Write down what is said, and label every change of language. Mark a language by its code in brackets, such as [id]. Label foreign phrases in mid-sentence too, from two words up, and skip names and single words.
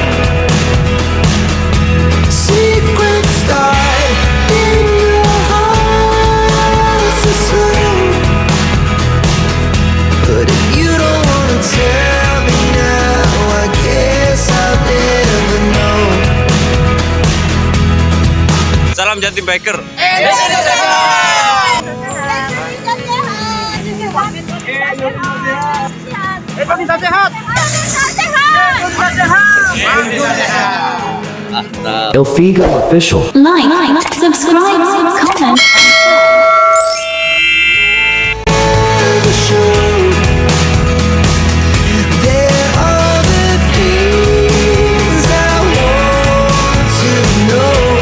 [en] Secrets start in your heart so slow. But if you don't wanna tell me now, I guess I'll never know. [id] Salam Jatim Biker. Indonesia sehat. Elfigo Official. [en] Like, subscribe, comment. The show. There are the things I want to know.